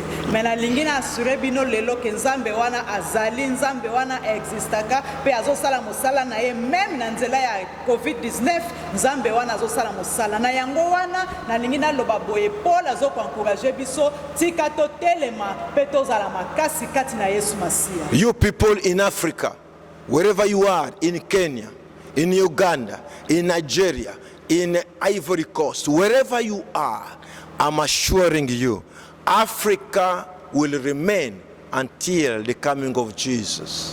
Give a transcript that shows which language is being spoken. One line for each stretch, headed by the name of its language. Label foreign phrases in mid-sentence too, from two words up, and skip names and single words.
Lingala: Mais nalingi na assure bino lelo ke Nzambe wana azali, Nzambe wana existaka pe azosala mosala na ye même na nzela ya COVID-19. Nzambe wana azosala mosala na yango wana nalingi na loba boye Paul azoko encourager biso tika to telema pe tozala makasi kati na Yesu Masiya.
English: You people in Africa, wherever you are, in Kenya, in Uganda, in Nigeria, in Ivory Coast, wherever you are, I'm assuring you, Africa will remain until the coming of Jesus.